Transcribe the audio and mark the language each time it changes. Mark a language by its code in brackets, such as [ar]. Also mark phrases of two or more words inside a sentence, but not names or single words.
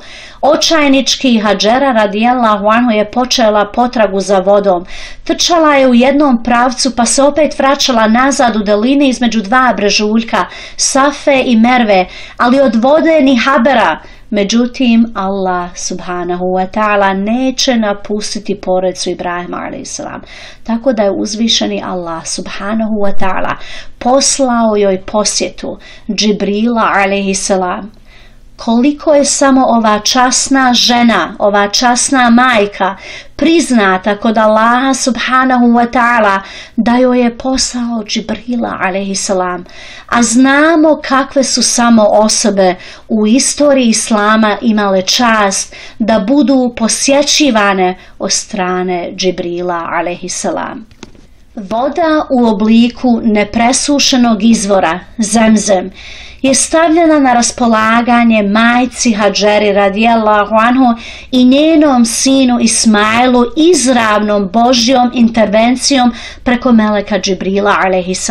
[bs] Očajnički Hadžera [ar] رضي الله عنه [bs] je počela potragu za vodom. Trčala je u jednom pravcu pa se opet vraćala nazad u dolini između 2 brežuljka, Safe i Merve, ali od vode ni habera. Međutim, Allah [ar] سبحانه وتعالى [bs] neće napustiti porodicu Ibrahima a.s. Tako da je uzvišeni Allah [ar] سبحانه وتعالى [bs] poslao joj posjetu Džibrila a.s. koliko je samo ova časna žena, ova časna majka priznata kod Allaha [ar] سبحانه وتعالى [bs] da joj je poslao Džibrila a.s. A znamo kakve su samo osobe u istoriji Islama imale čast da budu posjećivane od strane Džibrila a.s. Voda u obliku nepresušenog izvora, Zemzem, je stavljena na raspolaganje majci Hadžeri [ar] رضي الله عنه [bs] i njenom sinu Ismailu izravnom Božjom intervencijom preko meleka Džibrila a.s.